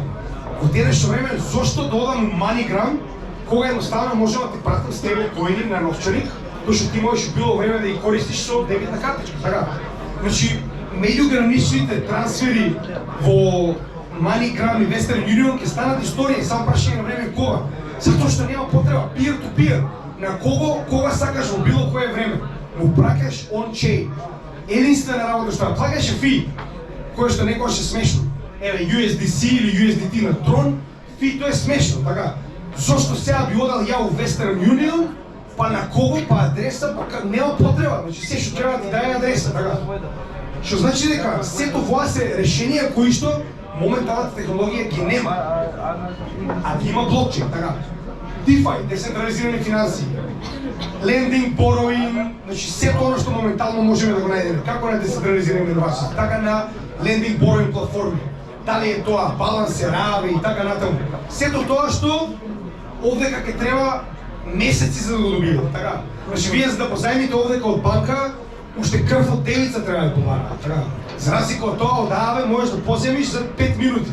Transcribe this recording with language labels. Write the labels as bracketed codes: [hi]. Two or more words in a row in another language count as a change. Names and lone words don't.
[mk] Во денешно време, зошто да одам MoneyGram, кога едноставно можеме да ти пратим стейблкоини на новчаник, кој што ти можеш било време да ги користиш со дебитна картичка, така. Значи, меѓуграничните трансфери во MoneyGram и Western Union ќе станат историја, само прашање на време кога. Затоа што нема потреба [en] peer-to-peer. [mk] На кога сакаш во било кое време. Му праќаш on-chain. Единствена работа што плаќаш е фи, кое што некогаш е смешно. Еве USDC или USDT на Tron, фи тоа е смешно, така. Зошто сега би одал ја у Western Union, па на кого, па адреса, па нема потреба. Значи се што треба да ти даде адреса, така. Што значи дека сето тоа се решенија кои што моменталната технологија ги нема, а ги има блокчейн, така. DeFi, децентрализирани финанси, [en] lending, borrowing, [mk] значи сето оно што моментално можеме да го најдеме, како на децентрализирани инновации, така на [en] lending, borrowing [mk] платформи, дали е тоа балансер, Ааве и така натаму. Сето тоа што овдека ќе треба месеци за да го добиете, така. Значи вие за да позајмите овдека од банка, уште крв од девица треба да побара, така. За разлика од тоа, од Ааве можеш да поземиш за 5 минути.